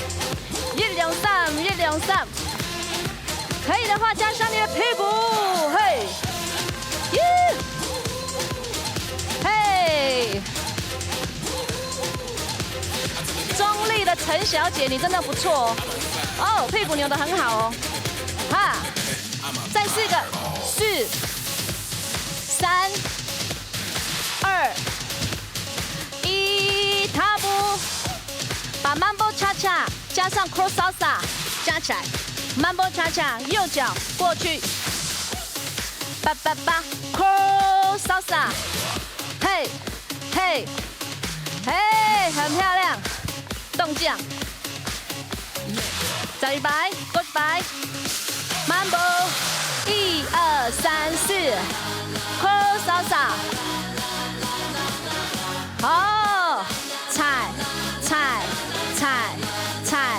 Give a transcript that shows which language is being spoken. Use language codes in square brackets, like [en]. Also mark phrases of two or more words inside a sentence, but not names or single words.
[zh] 一兩三，可以的話加上你的屁股，嘿，耶，嘿，中立的陈小姐，你真的不錯哦，屁股扭得很好哦，哈，再4個，4、3、2。踏步，把 Mambo cha cha 加上 Cross Salsa 加起来 ，Mambo cha cha 右脚过去，叭叭叭 Cross Salsa， 嘿，嘿，嘿，很漂亮，动降，再100，过100 ，Mambo 1、2、3、4 Cross Salsa， 好。踩踩踩踩